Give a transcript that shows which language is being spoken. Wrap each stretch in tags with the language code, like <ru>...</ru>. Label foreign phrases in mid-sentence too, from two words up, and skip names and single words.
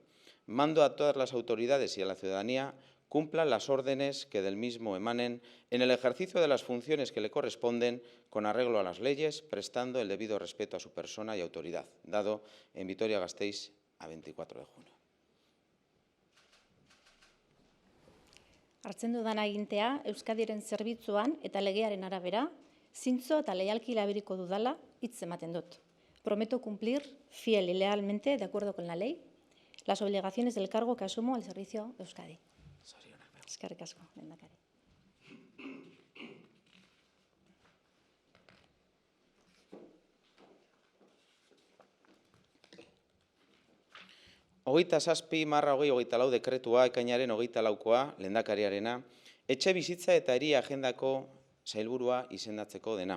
<es>Mando a todas las autoridades y a la ciudadanía cumplan las órdenes que del mismo emanen en el ejercicio de las funciones que le corresponden con arreglo a las leyes, prestando el debido respeto a su persona y autoridad, dado en Vitoria-Gasteiz a 24 de junio.</es> <eu>Hartzen dudan agintea, Euskadiren zerbitzuan eta legearen arabera, zintzo eta leialki erabiliko dudala hitz ematen dut.</eu> <es>Prometo cumplir fiel y lealmente, de acuerdo con la ley, las obligaciones del cargo que asumo al servicio de Euskadi.</es> <eu>Eskerrik asko, lehendakari. Hogeita 7/2024 dekretua ekainaren 24koa lehendakariarena, etxe bizitza eta hiri agendako sailburua izendatzeko dena.</eu>